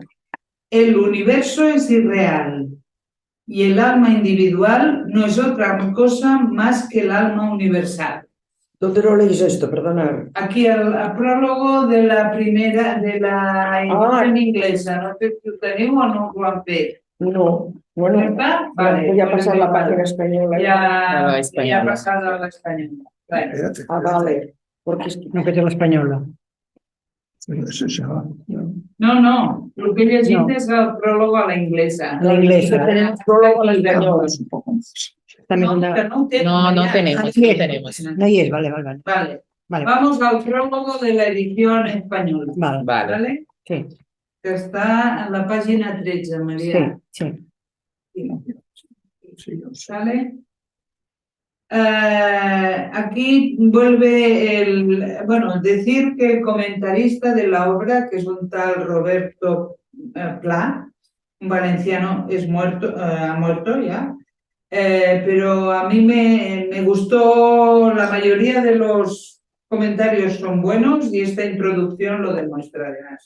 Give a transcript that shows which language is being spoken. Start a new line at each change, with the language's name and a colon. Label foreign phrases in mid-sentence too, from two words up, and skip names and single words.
Spanish: El universo es irreal y el alma individual no es otra cosa más que el alma universal. ¿Dónde lo leéis esto? Perdonad. Aquí al prólogo de la primera, de la edición inglesa.
Catalan: No sé si ho teniu o no ho han fet.
Spanish: No, bueno, Vale, voy a pasar la página española. Ya ha pasado a la española. Vale. Espérate. Vale, porque es que...
Catalan: No, que té l'espanyola.
Spanish: Es eso,
Catalan: No, lo que he llegit és
Spanish: el prólogo a la inglesa. La inglesa. Tenemos prólogo a la española. es un poco más.
Catalan: També No, no, que no ho tenen No, no allà.
Spanish: tenemos, Ah, sí. no tenemos.
Catalan: no hi és, vale.
Spanish: Vale. Vale, Vamos al prólogo de la edición española. vale. ¿Vale? Sí, Que está en la página 13, María. sí. Sí, yo sé. ¿Vale? Aquí vuelve decir que el comentarista de la obra, que es un tal Roberto Pla, un valenciano, ha muerto ya, pero a mí me gustó, la mayoría de los comentarios son buenos y esta introducción lo demuestra además.